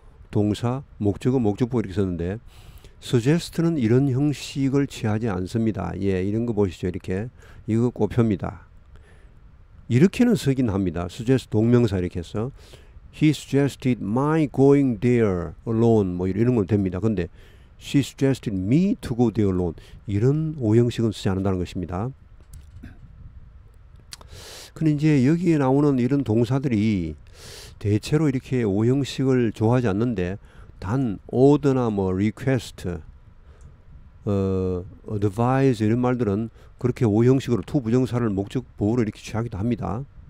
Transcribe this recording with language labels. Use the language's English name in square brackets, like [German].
[Korean] 동사, 목적어, 목적보 이렇게 썼는데 suggest는 이런 형식을 취하지 않습니다. 이런 거 보시죠. 이렇게 이거 꼽힙니다. 이렇게는 쓰긴 합니다. suggest 동명사 이렇게 해서 [English] he suggested my going there alone [Korean] 뭐 이런 건 됩니다. 근데 [English] she suggested me to go there alone [Korean] 이런 5형식은 쓰지 않는다는 것입니다. 근데 이제 여기에 나오는 이런 동사들이 대체로 이렇게 5형식을 좋아하지 않는데 단 order나 뭐 request, advise 이런 말들은 그렇게 5형식으로 to 부정사를 목적 보호로 이렇게 취하기도 합니다.